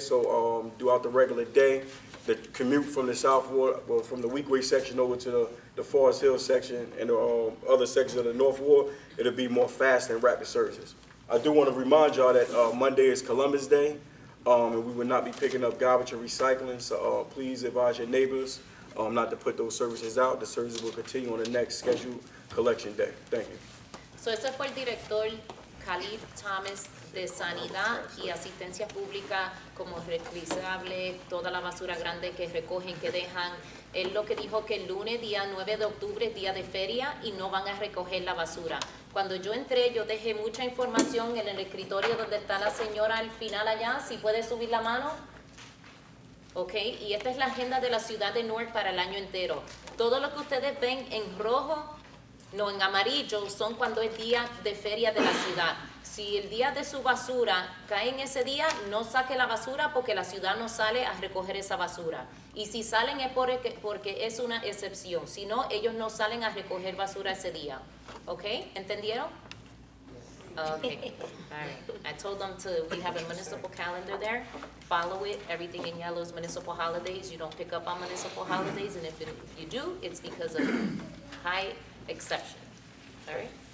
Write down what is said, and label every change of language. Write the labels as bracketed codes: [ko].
[en] So throughout the regular day, the commute from the South Ward, well, from the Weekway section over to the Forest Hill section and the other sections of the North Ward, it'll be more fast and rapid services. I do want to remind y'all that Monday is Columbus Day, and we will not be picking up garbage or recycling, so please advise your neighbors not to put those services out. The services will continue on the next scheduled collection day. Thank you. [es] So ese fue el director Khalif Thomas de sanidad y asistencia pública como reciclable, toda la basura grande que recogen, que dejan. Él lo que dijo que el lunes, día 9 de octubre, es día de feria y no van a recoger la basura. Cuando yo entré, yo dejé mucha información en el escritorio donde está la señora al final allá, si puede subir la mano. Ok, y esta es la agenda de la ciudad de Newark para el año entero. Todo lo que ustedes ven en rojo, no, en amarillo, son cuando es día de feria de la ciudad. Si el día de su basura cae en ese día, no saque la basura porque la ciudad no sale a recoger esa basura. Y si salen es porque es una excepción. Si no, ellos no salen a recoger basura ese día. ¿Ok? ¿Entendieron? Okay. [en] All right. I told them we have a municipal calendar there. Follow it. Everything in yellow is municipal holidays. You don't pick up on municipal holidays. And if you do, it's because of high exception. All right?